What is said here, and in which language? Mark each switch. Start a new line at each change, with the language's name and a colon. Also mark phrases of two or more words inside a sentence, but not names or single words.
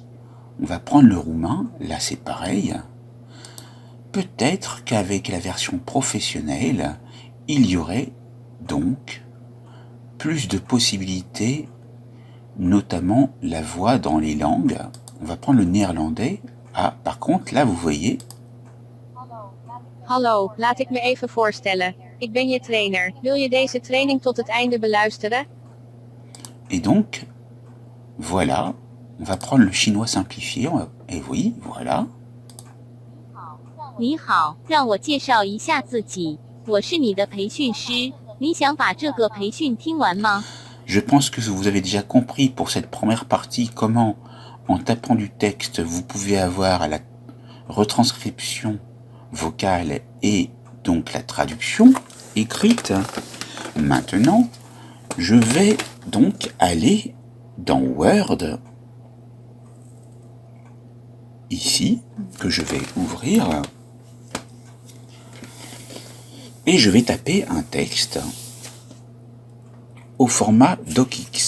French: On va prendre le roumain, là c'est pareil. Peut-être qu'avec la version professionnelle, il y aurait donc plus de possibilités, notamment la voix dans les langues. On va prendre le néerlandais. Ah, par contre, là vous voyez.
Dutch: Hallo, laat ik me even voorstellen. Ik ben je trainer. Wil je deze training tot het einde beluisteren?
French: Et donc, voilà, on va prendre le chinois simplifié, et oui, voilà.
Chinese: 你好，让我介绍一下自己，我是你的培训师。你想把这个培训听完吗？
French: Je pense que vous avez déjà compris pour cette première partie comment, en tapant du texte, vous pouvez avoir la retranscription vocale et donc la traduction écrite. Maintenant, je vais donc aller dans Word, ici, que je vais ouvrir, et je vais taper un texte au format DocX.